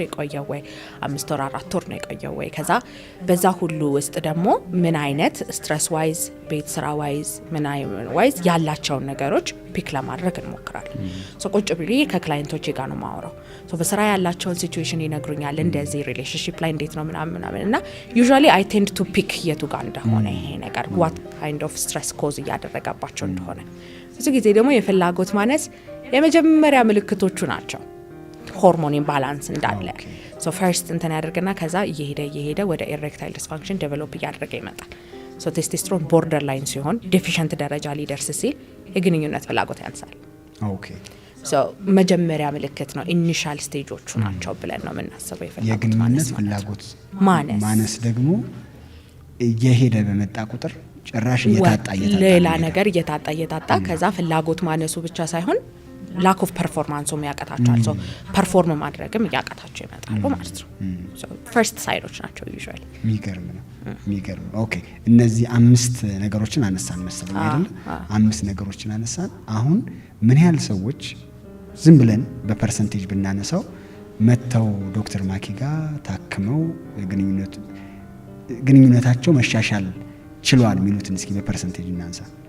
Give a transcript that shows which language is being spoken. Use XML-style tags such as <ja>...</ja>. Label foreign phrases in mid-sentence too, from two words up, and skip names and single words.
<am>የቆየው ወይ 5 ወር 4 ወር ነው የቆየው ወይ ከዛ በዛ ሁሉ ውስጥ ደግሞ ምን አይነት</am> <en>stress wise</en> <am>ቤት ስራ ዋይዝ ምን አይነት ዋይዝ ያላቸው ነገሮች ፒክ ለማድረግ እንሞክራለን ቁጭ ብዬ ከክላይንቶቼ ጋር ነው ማወራው በስራ ያላቸውን ሲቹዌሽን ይነግሩኛል እንደዚህ ሪሌሽንሺፕ ላይ እንዴት ነው ምናምን እና</am> <en>usually I tend to pick</en> <am>የቱ ጋር እንደሆነ ይሄ ነገር</am> <en>what kind of stress cause</en> <am>እያደረጋባቸው እንደሆነ ብዙ ጊዜ ደግሞ የፍላጎት ማነስ የመጀመሪያ ምልክቶቹ ናቸው</am> <en>hormone imbalance</en> <am>እንዳለ</am> <en>so first</en> <am>እንትን ያደርግና ከዛ እየሄደ ወደ</am> <en>erectile dysfunction develop</en> <am>እያደረገ ይመጣል</am> <en>so testosterone border line</en> <am>ሲሆን ዴፊሽንት ደረጃ ሊደርስ ሲል የግንኙነት ፍላጎት ያንሳል ኦኬ ሶ መጀመሪያ ምልክት ነው</am> <en>initial stages</en> <am>ናቸው ብለን ነው የምናስበው የግንኙነት ፍላጎት ማነስ ደግሞ እየሄደ በመጣ ቁጥር ጭራሽ እየታጣ ሌላ ነገር እየታጣ ከዛ ፍላጎት ማነሱ ብቻ ሳይሆን</am> <en>lack of performance</en> <am>ያቀታቸዋል</am> <en>so perform</en> <am>ማድረግም ያቀታቸው ይመጣሉ ማለት ነው</am> <en>so first signs</en> <am>ናቸው usually የሚገርም ኦኬ እነዚህ 5 ነገሮችን አነሳን መሰለኝ አይደል 5 ነገሮችን አነሳን አሁን ምን ያህል ሰዎች ዝም ብለን በፐርሰንቴጅ ብናነሳው መተው ዶክተር ማኪ ጋር ታክመው ግንኙነታቸው መሻሻል ችሏል የሚሉትን እስኪ በፐርሰንቴጅ እናንሳ</am>